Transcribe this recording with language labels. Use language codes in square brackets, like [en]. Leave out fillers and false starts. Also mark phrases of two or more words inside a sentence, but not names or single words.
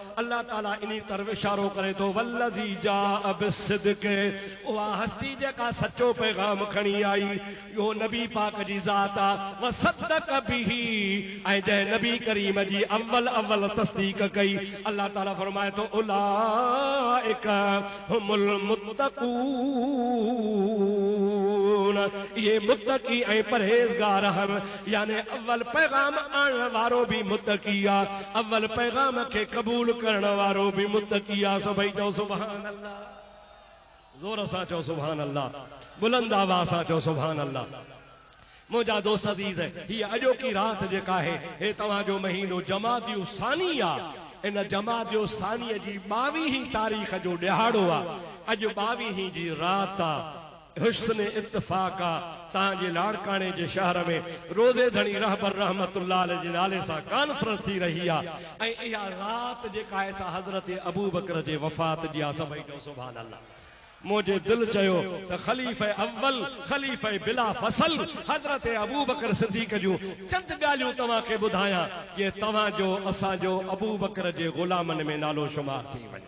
[sd] अल्लाह ताला इन्हीं तरफ इशारो करे तो [ar] والذي جاء بالصدق, [sd] उहा हस्ती जेका सच्चो पैगाम खणी आई, यो नबी पाक जी ज़ात आ। [ar] وصدق به, [sd] ऐं जंहिं नबी करीम जी अव्वल अव्वल तस्दीक कई। अल्लाह ताला फरमाए तो [ar] أولئك هم المتقون, [sd] ये मुत्तकी ऐं परहेज़गार हम, यानी अव्वल पैगाम आणण वारो भी मुत्तकी आ, अव्वल पैगाम के कबूल करण वारो भी मुत्तकी आ। सभई चओ [ar] سبحان الله, [sd] जोर सां चओ [ar] سبحان الله, [sd] बुलंद आवाज़ सां चओ [ar] سبحان الله. [sd] मुझा दोस्त अजीज है, ये अॼोकी रात जेका है हे तव्हांजो महीनो जमादियो सानी आ। इन जमादियो सानी जी 22 तारीख़ जो ॾिहाड़ो आ। अॼु 22 जी रात आ। हुस्न इत्तफाक आ। तव्हांजे लाड़काने जे शहर में रोज़े धणी रहबर [ar] رحمة الله عليه [sd] जे नाले सां कॉन्फ्रेंस थी रही आ। ऐं इहा रात जेका है सा हज़रत अबू बकर जे वफ़ात जी आ। सभई चओ [ar] سبحان الله. [sd] मुझे दिल चयो त खलीफ़े अव्वल, खलीफ़े बिला फसल हज़रत अबू बकर सिद्दीक़ जूं चंद ॻाल्हियूं तव्हांखे ॿुधायां जे तव्हांजो असांजो अबू बकर जे ग़ुलामनि में नालो शुमार थी वञे।